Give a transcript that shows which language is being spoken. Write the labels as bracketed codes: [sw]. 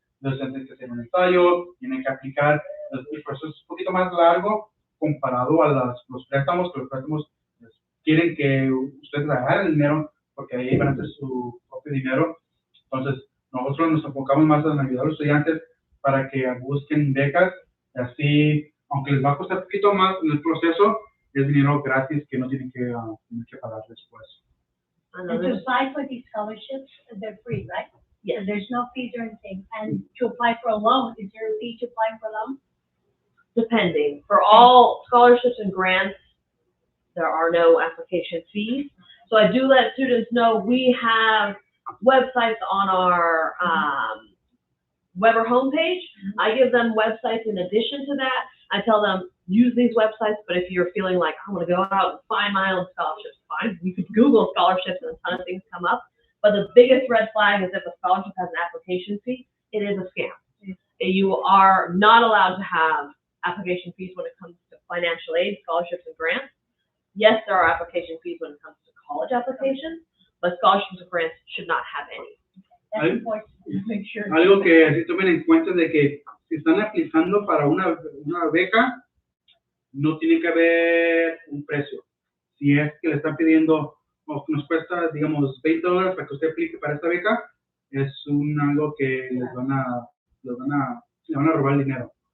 [es] Los tienen que hacer un ensayo, tienen que aplicar, el proceso es un poquito más largo comparado a los préstamos, que los préstamos pues, quieren que ustedes agarren el dinero porque ahí van a hacer su propio dinero. Entonces, nosotros nos enfocamos más en ayudar a los estudiantes para que busquen becas, así, aunque les va a costar un poquito más en el proceso, es dinero gratis que no tienen que pagar después. [en] And to apply for these scholarships, they're free, right? Yes. There's no fees or anything. And to apply for a loan, is there a fee to apply for a loan? Depending. For all scholarships and grants, there are no application fees. So I do let students know we have websites on our Weber homepage. I give them websites in addition to that. I tell them, use these websites, but if you're feeling like, I'm going to go out and find my own scholarships, fine. You could Google scholarships and a ton of things come up. But the biggest red flag is if a scholarship has an application fee, it is a scam. You are not allowed to have application fees when it comes to financial aid, scholarships, and grants. Yes, there are application fees when it comes to college applications, but scholarships and grants should not have any. That's important to make sure. [es] Algo que así tomen en cuenta de que si están aplicando para una beca, no tiene que haber un precio. Si es que le están pidiendo, o nos cuesta, digamos, $20 para que usted aplique para esta beca, es algo que le van a robar el dinero.